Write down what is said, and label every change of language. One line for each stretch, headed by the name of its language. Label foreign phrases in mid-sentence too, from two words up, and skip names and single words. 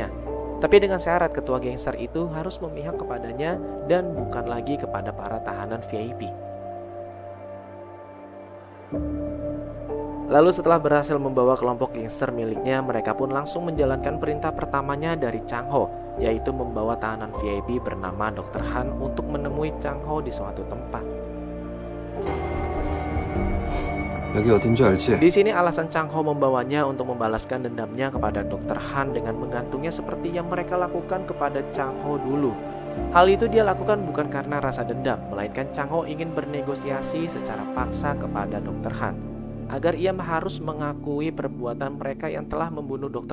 Indonesian: Tapi dengan syarat ketua gangster itu harus memihak kepadanya dan bukan lagi kepada para tahanan VIP. Lalu setelah berhasil membawa kelompok gangster miliknya, mereka pun langsung menjalankan perintah pertamanya dari Chang Ho, yaitu membawa tahanan VIP bernama Dr. Han untuk menemui Chang Ho di suatu tempat.
Korean: 여기 어딘지 알지?
Indonesian: Di sini alasan Chang Ho membawanya untuk membalaskan dendamnya kepada Dr. Han dengan menggantungnya seperti yang mereka lakukan kepada Chang Ho dulu. Hal itu dia lakukan bukan karena rasa dendam, melainkan Chang Ho ingin bernegosiasi secara paksa kepada Dr. Han agar ia harus mengakui perbuatan mereka yang telah membunuh Dr.